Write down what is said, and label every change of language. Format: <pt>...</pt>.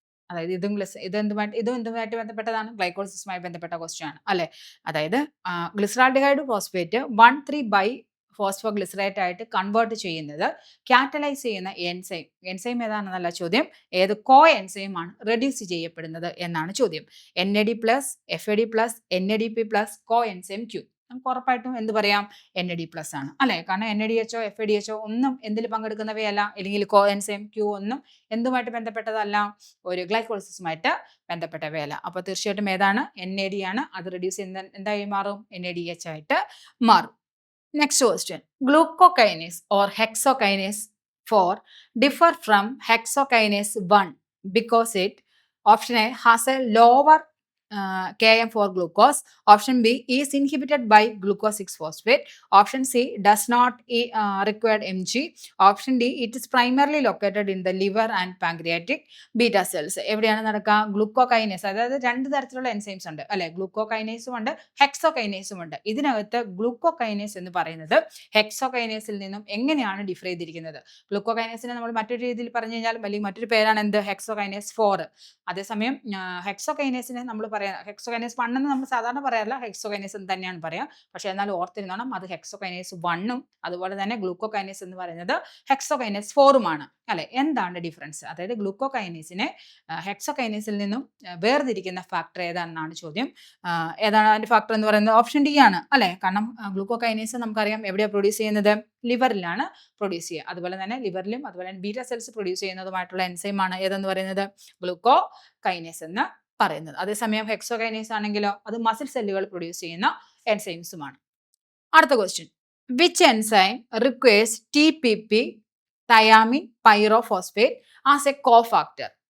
<ml>അതായത് ഇതുമായിട്ട് ബന്ധപ്പെട്ടതാണ്, ഗ്ലൈക്കോളിസിസുമായി ബന്ധപ്പെട്ട ക്വസ്റ്റ്യൻ ആണ് അല്ലെ. അതായത് ഗ്ലിസറാൾഡിഹൈഡ് ഫോസ്ഫേറ്റ് 1,3-ബൈഫോസ്ഫോഗ്ലിസറേറ്റ് ആയിട്ട് കൺവേർട്ട് ചെയ്യുന്നത് കാറ്റലൈസ് ചെയ്യുന്ന എൻസൈം ഏതാണെന്നല്ല ചോദ്യം, ഏത് കോ എൻസൈം ആണ് റെഡ്യൂസ് ചെയ്യപ്പെടുന്നത് എന്നാണ് ചോദ്യം. NAD+, FAD+, NADP+, കോ എൻസൈം Q. നമുക്ക് ഉറപ്പായിട്ടും എന്ത് പറയാം? NAD+ ആണ് അല്ലെ. കാരണം NADHO FADHO ഒന്നും എന്തിൽ പങ്കെടുക്കുന്നവയല്ല, അല്ലെങ്കിൽ കോ എൻസൈം Q ഒന്നും എന്തുമായിട്ട് ബന്ധപ്പെട്ടതല്ല? ഒരു ഗ്ലൈക്കോളിസിസുമായിട്ട് ബന്ധപ്പെട്ടവയല്ല. അപ്പോൾ തീർച്ചയായിട്ടും ഏതാണ്? NAD ആണ്. അത് റെഡ്യൂസ് ചെയ്യുന്ന എന്തായി മാറും? NADH ആയിട്ട് മാറും.</ml> <en>Next question, glucokinase or hexokinase 4 differ from hexokinase 1 because it, option A, has a lower Km for glucose. Option B is inhibited by glucose 6-phosphate. Option C does not require Mg. Option D, it is primarily located in the liver and pancreatic beta cells.</en> <ml>എവിടെയാണ് നടക്കുക? ഗ്ലൂക്കോകൈനേസ്. അതായത് രണ്ട് തരത്തിലുള്ള enzymes ഉണ്ട് അല്ലെ. ഗ്ലൂക്കോകൈനേസും ഉണ്ട്, ഹെക്സോകൈനേസും ഉണ്ട്. ഇതിനകത്ത് ഗ്ലൂക്കോകൈനേസ് എന്ന് പറയുന്നത് ഹെക്സോകൈനേസിൽ നിന്നും എങ്ങനെയാണ് ഡിഫർ ചെയ്തിരിക്കുന്നത്? ഗ്ലൂക്കോകൈനേസിനെ നമ്മൾ മറ്റൊരു രീതിയിൽ പറഞ്ഞു കഴിഞ്ഞാൽ അല്ലെങ്കിൽ മറ്റൊരു പേരാണ് എന്ത്? ഹെക്സോകൈനേസ് 4. അതേസമയം ഹെക്സോകൈനേസിനെ നമ്മൾ ഹെക്സോകൈനേസ് 1 എന്ന് നമ്മൾ സാധാരണ പറയാറില്ല, ഹെക്സോകൈനേസ് എന്ന് തന്നെയാണ് പറയാം. പക്ഷെ എന്നാൽ ഓർത്തിരുന്നോണം, അത് ഹെക്സോകൈനേസ് 1ഉം അതുപോലെ തന്നെ ഗ്ലൂക്കോകൈനേസ് എന്ന് പറയുന്നത് ഹെക്സോകൈനേസ് 4ഉമാണ് അല്ലെ. എന്താണ് ഡിഫറൻസ്? അതായത് ഗ്ലൂക്കോകൈനേസിനെ ഹെക്സോകൈനേസിൽ നിന്നും വേർതിരിക്കുന്ന ഫാക്ടർ ഏതാണെന്നാണ് ചോദ്യം. ഏതാണ് അതിന്റെ ഫാക്ടർ എന്ന് പറയുന്നത്? ഓപ്ഷൻ ഡി ആണ് അല്ലെ. കാരണം ഗ്ലൂക്കോകൈനേസ് നമുക്കറിയാം എവിടെയാണ് പ്രൊഡ്യൂസ് ചെയ്യുന്നത്? ലിവറിലാണ് പ്രൊഡ്യൂസ് ചെയ്യുക. അതുപോലെ തന്നെ ലിവറിലും അതുപോലെ തന്നെ ബീറ്റ സെൽസ് പ്രൊഡ്യൂസ് ചെയ്യുന്നതുമായിട്ടുള്ള എൻസൈമാണ് ഏതെന്ന് പറയുന്നത്? ഗ്ലൂക്കോകൈനേസ് എന്ന് പറയുന്നത്. അതേസമയം ഹെക്സോകൈനേസ് ആണെങ്കിലോ അത് മസിൽ സെല്ലുകൾ പ്രൊഡ്യൂസ് ചെയ്യുന്ന എൻസൈംസുമാണ്. അടുത്ത question,</ml> <en>Which enzyme requires TPP thiamine pyrophosphate as a cofactor?</en>